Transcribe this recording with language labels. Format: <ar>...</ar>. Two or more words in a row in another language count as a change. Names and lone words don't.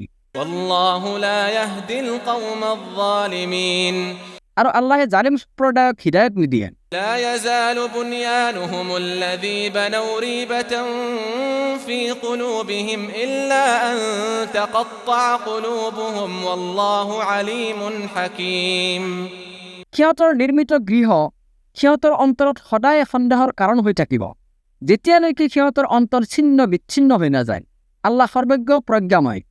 <ar>والله لا يهدي القوم الظالمين</ar> <as>আৰু আল্লাহে জালিম সম্প্ৰদায়ক হিদায়ত নিদিয়ে</as> <ar>لا يزال بنيانهم الذي بنوا ريبة في قلوبهم إلا أن تقطع قلوبهم والله عليم حكيم</ar> <as>সিহঁতৰ নিৰ্মিত গৃহ সিহঁতৰ অন্তৰত সদায় সন্দেহৰ কাৰণ হৈ থাকিব যেতিয়ালৈকে সিহঁতৰ অন্তৰ ছিন্ন বিচ্ছিন্ন হৈ নাযায় আল্লাহ সৰ্বজ্ঞ প্ৰজ্ঞাময়</as>